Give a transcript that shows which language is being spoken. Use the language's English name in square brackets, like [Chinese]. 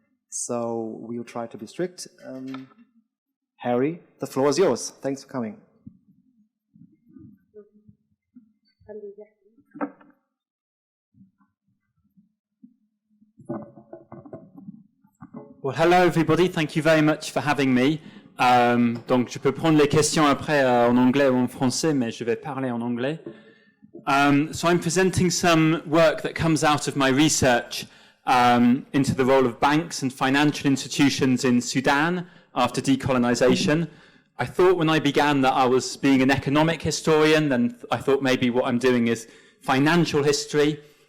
[English] So we'll try to be strict. Harry, the floor is yours. Thanks for coming. Well, hello everybody. Thank you very much for having me. [French] Donc, je peux prendre les questions après en anglais ou en français, mais je vais parler en anglais. [English] So I'm presenting some work that comes out of my research into the role of banks and financial institutions in Sudan after decolonization. I thought when I began that I was being an economic historian, then I thought maybe what I'm doing is financial history.